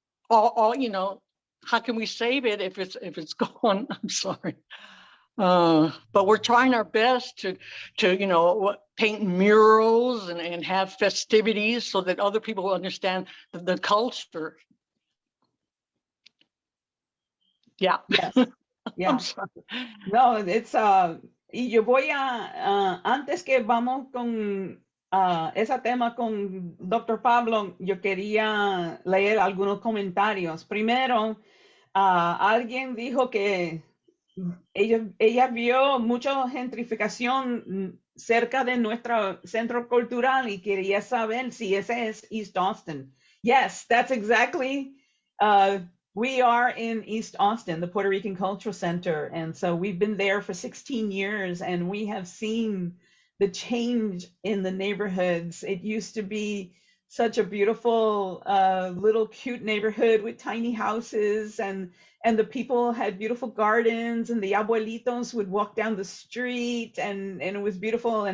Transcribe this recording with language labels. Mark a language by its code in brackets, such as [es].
[en] So, how can we save it if it's gone? I'm sorry, but we're trying our best to paint murals and have festivities so that other people understand the culture. Yeah. Yes. Yeah. No, it's [es] y yo voy a antes que vamos con ese tema con Dr. Pablo, yo quería leer algunos comentarios. Primero, alguien dijo que ella vio mucha gentrificación cerca de nuestro centro cultural y quería saber si ese es East Austin. [en] Yes, that's exactly, we are in East Austin, the Puerto Rican Cultural Center. And so we've been there for 16 years and we have seen the change in the neighborhoods. It used to be such a beautiful, little cute neighborhood with tiny houses, and the people had beautiful gardens, and the abuelitos would walk down the street, and it was beautiful.